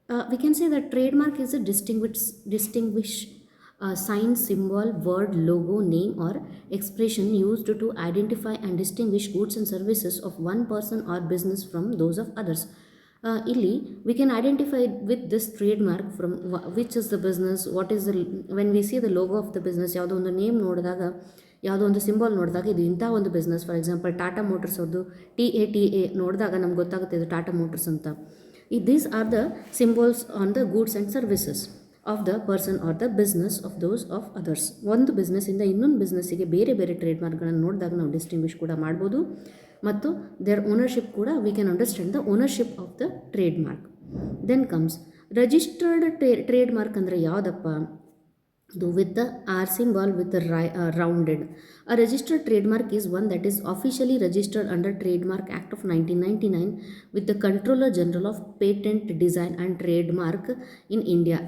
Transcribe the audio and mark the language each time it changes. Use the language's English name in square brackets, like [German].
[English] We can say that trademark is a distinguished sign, symbol, word, logo, name, or expression used to identify and distinguish goods and services of one person or business from those of others. Illi, we can identify with this trademark from which is the business, what is the, when we see the logo of the business, [Kannada] ಯಾವುದೋ ಒಂದು name ನೋಡಿದಾಗ, ಯಾವುದೋ ಒಂದು symbol ನೋಡಿದಾಗ ಇದು ಇಂಥ ಒಂದು business. [English] for example [Kannada] Tata motors ಅವ್ರದ್ದು TATA ನೋಡಿದಾಗ ನಮ್ಗೆ ಗೊತ್ತಾಗುತ್ತೆ ಇದು ಟಾಟಾ ಮೋಟರ್ಸ್ ಅಂತ. [English] These are the symbols on the goods and services of the person or the business of those of others. [Kannada] ಒಂದು ಬಿಸ್ನೆಸ್ಸಿಂದ ಇನ್ನೊಂದು ಬಿಸ್ನೆಸ್ಸಿಗೆ ಬೇರೆ ಬೇರೆ ಟ್ರೇಡ್ಮಾರ್ಕ್ಗಳನ್ನು ನೋಡಿದಾಗ ನಾವು ಡಿಸ್ಟಿಂಗ್ವಿಷ್ ಕೂಡ ಮಾಡ್ಬೋದು. [English] ಮತ್ತು their ownership ಕೂಡ we can understand the ownership of the trademark. Then comes registered trademark [Kannada] ಅಂದರೆ ಯಾವುದಪ್ಪ? [English] With the R symbol with the rounded. A registered trademark is one that is officially registered under Trademark Act of 1999 with the Controller General of Patent Design and Trademark in India.